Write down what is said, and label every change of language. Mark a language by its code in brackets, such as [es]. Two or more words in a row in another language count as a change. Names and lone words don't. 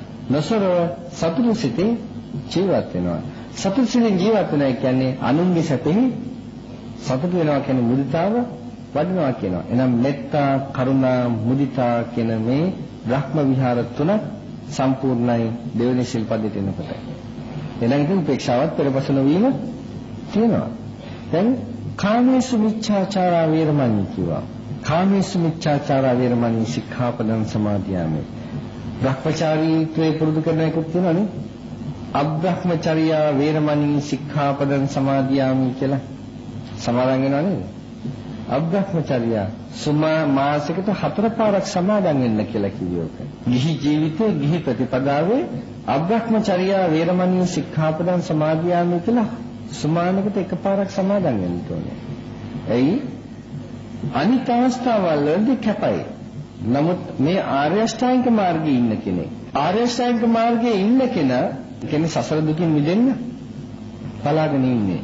[si] සතුටු සිතින් ජීවත් වෙනවා කියන්නේ අනුන්ගේ සැපෙහි සතුටු වෙනවා කියන්නේ මුදිතාව වඩනවා කියනවා. එහෙනම් මෙත්තා, කරුණා, මුදිතා කියන මේ බ්‍රහ්ම විහාර තුන සම්පූර්ණයි දෙවෙනි ශිල්පදෙට එනකොට. එහෙනම් ඉතින් උපේක්ෂාවත් පෙරපස නොවීම තියෙනවා. දැන් [pi] කාමේසු මිච්ඡාචාරා වේරමණී [si] කියවා. [pi] කාමේසු මිච්ඡාචාරා වේරමණී සික්ඛාපදං සමාදියාමි. [si] භ්‍රමචාරීත්වයේ පුරුදු කරන එකක් තියෙනවනේ. [pi] අබ්‍රහ්මචර්යා වේරමණී සික්ඛාපදං සමාදියාමි [si] කියලා සමාදන් වෙනවා නේද? අබ්‍රහ්මචර්යා සුමා මාසිකට 4 පාරක් සමාදන් වෙන්න කියලා කිව්වෝක. ගිහි ජීවිතේ ගිහි ප්‍රතිපදාවේ [pi] අබ්‍රහ්මචර්යා වේරමණී සික්ඛාපදං සමාදියාමි [si] කියලා සුමානකට 1 පාරක් සමාදන් වෙන්න ඕනේ. එයි අනිත් අවස්ථාවල් වලදී කැපයි. නමුත් මේ ආර්ය අෂ්ටාංගික මාර්ගයේ ඉන්න කෙනෙක් ආර්ය අෂ්ටාංගික මාර්ගයේ ඉන්න කෙනා කියන්නේ සසර දුකින් මිදෙන්න බලාගෙන ඉන්නේ.